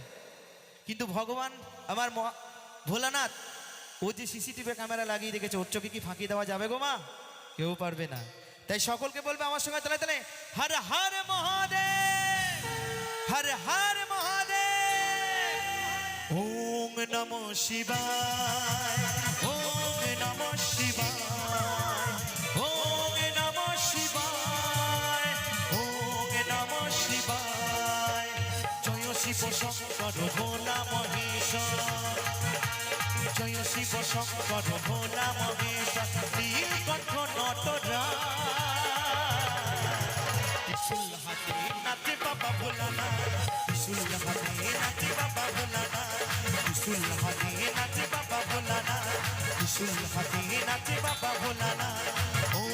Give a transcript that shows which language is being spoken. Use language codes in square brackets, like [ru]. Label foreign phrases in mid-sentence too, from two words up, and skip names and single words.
[bn] কিন্তু ভগবান আমার ভোলানাথ, ও যে সিসিটিভি ক্যামেরা লাগিয়ে রেখেছে, ওর চোখে কি ফাঁকি দেওয়া যাবে গো মা? কেউ পারবে না। তাই সকলকে বলবে আমার সঙ্গে তালে তালে হর হর মহাদেব, হর হর মহাদেব। [sa] ওম নমঃ শিবায়, ওম নমঃ শিবায়, ওম নমঃ শিবায়, ওম নমঃ শিবায়। [bn] জয় শিব শঙ্কর ভোলা মহেশ্বর, জয় শিব শঙ্কর ভোলা মহেশ্বর, নীলকণ্ঠ নটরাজ। ত্রিশূল হাতে নাচে বাবা ভোলানাথ, ত্রিশূল হাতে নাচে বাবা ভোলানাথ, ত্রিশূল হাতে নাচে বাবা ভোলানাথ, ত্রিশূল হাতে নাচে বাবা ভোলানাথ।